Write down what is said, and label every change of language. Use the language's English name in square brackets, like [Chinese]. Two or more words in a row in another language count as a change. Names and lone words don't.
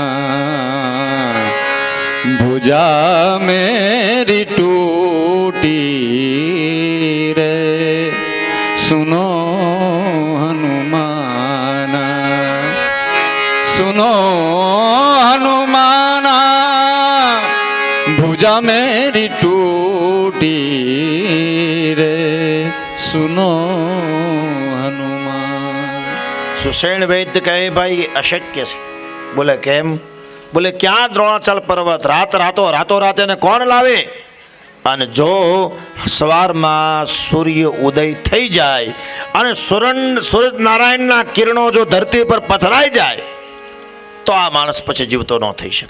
[Hindi] भुजा मेरी टूटी रे सुनो हनुमाना सुनो हनुमाना भुजा मेरी टूटी रे सुनो हनुमान। [Gujarati] સુષેણ વૈદ્ય કહે ભાઈ અશક્ય છે. બોલે કેમ? બોલે ક્યાં દ્રોણાચલ પર્વત રાતો રાત એને કોણ લાવે? અને જો સવારમાં સૂર્ય ઉદય થઈ જાય અને સૂરજ નારાયણના કિરણો જો ધરતી પર પથરાઈ જાય તો આ માણસ પછી જીવતો ન થઈ શકે.